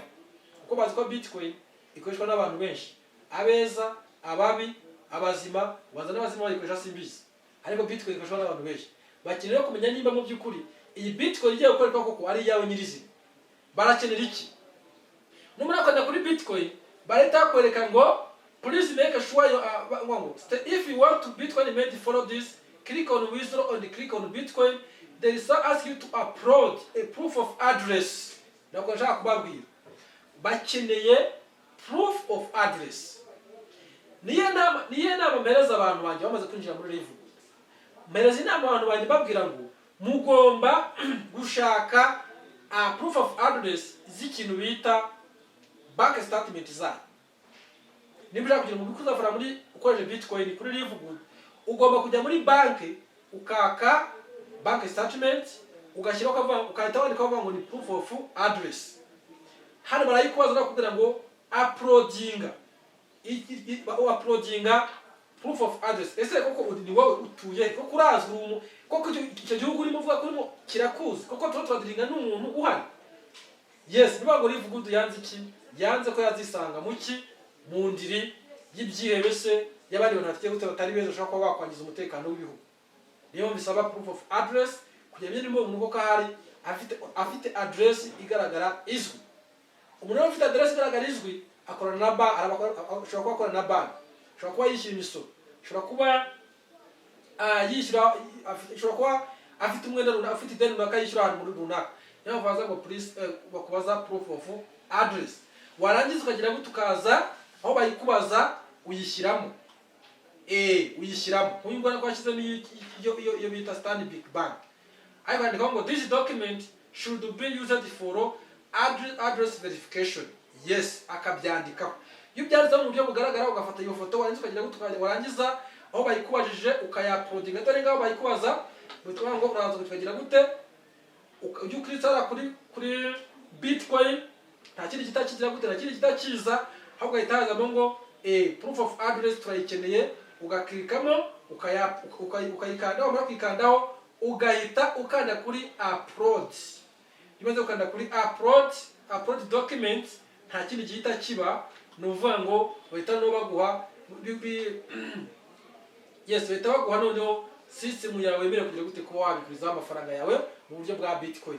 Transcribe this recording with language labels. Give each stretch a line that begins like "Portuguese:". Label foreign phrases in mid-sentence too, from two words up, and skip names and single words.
Kinyarwanda: Kuko bazi ko Bitcoin ikoreshwa n'abantu benshi, abeza, ababi, abazima, bazana abazima bayikoresha simbizi. Ariko Bitcoin ikoreshwa n'abantu benshi. Bakeneye kumenya niba mu by'ukuri iyi Bitcoin igiye gukoreshwa koko ari yawe nyirizina. Barakenera iki? Numara kwenda kuri Bitcoin, bareta kwereka ngo
English: please make sure if you want to Bitcoin made, follow this, click on withdraw and click on Bitcoin. They will ask you to upload a proof of address.
Kinyarwanda: Nako nshaka kubabwira, bakeneye
English: proof of address.
Kinyarwanda: Niye nama mpereza abantu banje bamaze kwinjira muri Livegood. Mpereza inama abantu banje babwira ngo mugomba gushaka
English: proof of address
Kinyarwanda: z'ikintu bita
English: bank statement
Kinyarwanda: zayo. Niba ushaka kugira ngo ubikuza amafaranga muri ukoresheje Bitcoin kuri Livegood, ugomba kujya muri banki ukaka
English: bank statement,
Kinyarwanda: ugashyiraho ukahita wandika ngo ni
English: proof of address.
Kinyarwanda: Hano barayikubaza bakubwira ngo uploadinga
English: proof of address.
Kinyarwanda: Ese koko ni wowe utuye koko urazwi koko icyo gihugu urimo uvuga ko kirakuzi koko turadiringa n'umuntu uhari? Yes, niba ngo Livegood yanze iki? Yanze ko yazisanga muki mu ndiri y'ibyihebe se y'abandi bantu batiye gute batari beza ushaka kuba wakwangiza umutekano w'ibihugu. Niyo bisaba
English: proof of address
Kinyarwanda: kugira ngo niba umuntu koko hari afite address igaragara izwi. Umuntu ufite address igaragara izwi akorana na ashobora kuba akorana na bank, ashobora kuba yishyura imisoro, ashobora kuba ashobora kuba afite umwenda runaka, afite ideni runaka yishyura ahantu muri runaka. Niyo bavuga ngo please bakubaza
English: proof of address.
Kinyarwanda: Warangiza ukagira ngo tukaza aho bayikubaza uyishyiramo. Uyishyiramo. Uyu ngwana kwashyizemo iyo bita Stanbic Bank. Ayo bandika ngo
English: this document should be used for address verification.
Kinyarwanda: Yes, akabyandikaho. Iyo byanditse mu buryo bugaragara ugafata iyo foto warangiza ukagira ngo warangiza aho bayikubajije ukayaploadinga. Dore ngaho bayikubaza bitwa ngo uraza kugira gute ujye ukritara kuri Bitcoin, nta kindi kitakigira gute, nta kindi kitakiza, ahubwo ahitazamo ngo
English: proof of address
Kinyarwanda: turayikeneye, ugaklikamo ukayikanda, wamara kwikandaho ugahita ukanda kuri upload. Imaze ukanda kuri
English: upload document,
Kinyarwanda: nta kindi gihita kiba, nuvuga ngo bahita no baguha yes, bahita baguha noneho system yawe yemera kugira gute kuba wabikuza amafaranga yawe mu buryo bwa Bitcoin.